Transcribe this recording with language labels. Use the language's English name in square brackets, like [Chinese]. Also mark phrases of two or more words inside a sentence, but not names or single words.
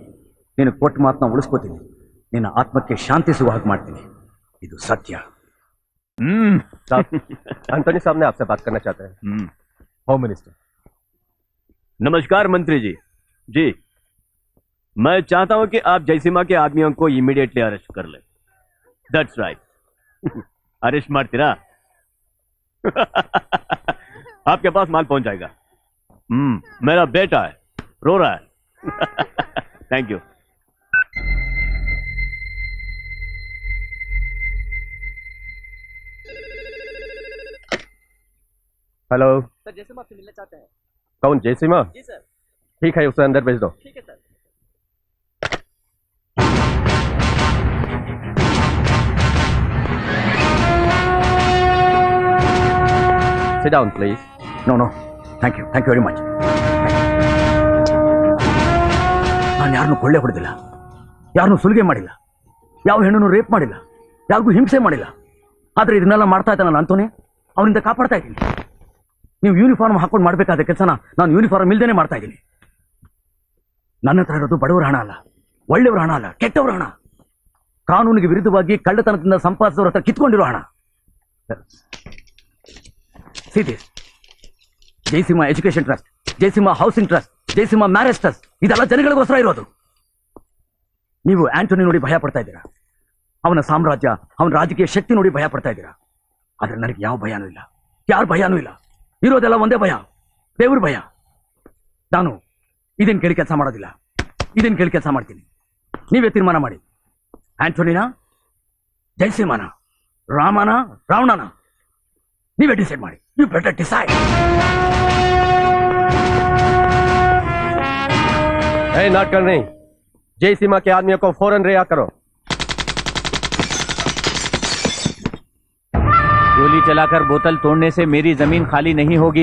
[Kannada] ನೀನು ಕೊಟ್ಟ ಮಾತನ್ನ ಉಳಿಸ್ಕೋತೀನಿ. ನಿನ್ನ ಆತ್ಮಕ್ಕೆ ಶಾಂತಿ ಸಿಗುವ ಹಾಗೆ ಮಾಡ್ತೀನಿ. ಇದು ಸತ್ಯ. [Hindi] एंटोनी साहब ने आपसे बात करना चाहते हैं। होम मिनिस्टर। नमस्कार मंत्री जी। जी, मैं चाहता हूं कि आप जयसीमा के आदमियों को इमीडिएटली अरेस्ट कर ले। [English] That's right. [Kannada] ಅರೆಸ್ಟ್ ಮಾಡ್ತೀರಾ? [Hindi] आपके पास माल पहुंच जाएगा। मेरा बेटा है, रो रहा है। [English] Thank you. [Hindi] हेलो सर जयसीमा आपसे मिलना चाहते हैं। कौन, जयसीमा? जी सर। ठीक है, उसे अंदर भेज दो। ठीक है सर। [English] Sit down, please. No no, thank you very much. [Kannada] ನಾನು ಯಾರನ್ನೂ ಕೊಳ್ಳೆ ಹೊಡೆದಿಲ್ಲ, ಯಾರನ್ನೂ ಸುಲಿಗೆ ಮಾಡಿಲ್ಲ, ಯಾವ ಹೆಣ್ಣನ್ನು ರೇಪ್ ಮಾಡಿಲ್ಲ, ಯಾರಿಗೂ ಹಿಂಸೆ ಮಾಡಿಲ್ಲ. ಆದರೆ ಇದನ್ನೆಲ್ಲ ಮಾಡ್ತಾ ಇದ್ದಾನಲ್ಲ ಅಂತೋನೇ, ಅವನಿಂದ ಕಾಪಾಡ್ತಾ ಇದ್ದೀನಿ. ನೀವು ಯೂನಿಫಾರ್ಮ್ ಹಾಕೊಂಡು ಮಾಡಬೇಕಾದ ಕೆಲಸನ ನಾನು ಯೂನಿಫಾರ್ಮ್ ಇಲ್ದೇನೆ ಮಾಡ್ತಾ ಇದ್ದೀನಿ. ನನ್ನ ಹತ್ರ ಇರೋದು ಬಡವರ ಹಣ ಅಲ್ಲ, ಒಳ್ಳೆಯವರ ಹಣ ಅಲ್ಲ, ಕೆಟ್ಟವರ ಹಣ. ಕಾನೂನಿಗೆ ವಿರುದ್ಧವಾಗಿ ಕಳ್ಳತನದಿಂದ ಸಂಪಾದಿಸೋರ ಹತ್ರ ಕಿತ್ಕೊಂಡಿರೋ ಹಣ. [English] See this. [Kannada] ಜಯಸಿಂಹ ಎಜುಕೇಶನ್ ಟ್ರಸ್ಟ್, ಜಯಸಿಂಹ ಹೌಸಿಂಗ್ ಟ್ರಸ್ಟ್, ಜಯಸಿಂಹ ಮ್ಯಾರೇಜ್ ಟ್ರಸ್ಟ್, ಇದೆಲ್ಲ ಜನಗಳಿಗೋಸ್ಕರ ಇರೋದು. ನೀವು ಆಂಟೋನಿ ನೋಡಿ ಭಯ ಪಡ್ತಾ ಇದ್ದೀರಾ, ಅವನ ಸಾಮ್ರಾಜ್ಯ, ಅವನ ರಾಜಕೀಯ ಶಕ್ತಿ ನೋಡಿ ಭಯ ಪಡ್ತಾ ಇದ್ದೀರಾ. ಆದ್ರೆ ನನಗೆ ಯಾವ ಭಯನೂ ಇಲ್ಲ, ಯಾರ ಭಯನೂ ಇಲ್ಲ. ಇರೋದೆಲ್ಲ ಒಂದೇ ಭಯ, ದೇವ್ರ ಭಯ. ನಾನು ಇದೇನು ಕೇಳಿ ಕೆಲಸ ಮಾಡೋದಿಲ್ಲ, ಇದೇನು ಕೇಳಿ ಕೆಲಸ ಮಾಡ್ತೀನಿ. ನೀವೇ ತೀರ್ಮಾನ ಮಾಡಿ. ಆಂಟೋನಿನ, ಜಯಸಿಂಹನ, ರಾಮನ, ರಾವಣನ, ನೀವೇ ಡಿಸೈಡ್ ಮಾಡಿ. [English] You better decide. [Hindi] नॉट करनी। जयसीमा के आदमियों को फौरन रिहा करो। गोली चलाकर बोतल तोड़ने से मेरी जमीन खाली नहीं होगी।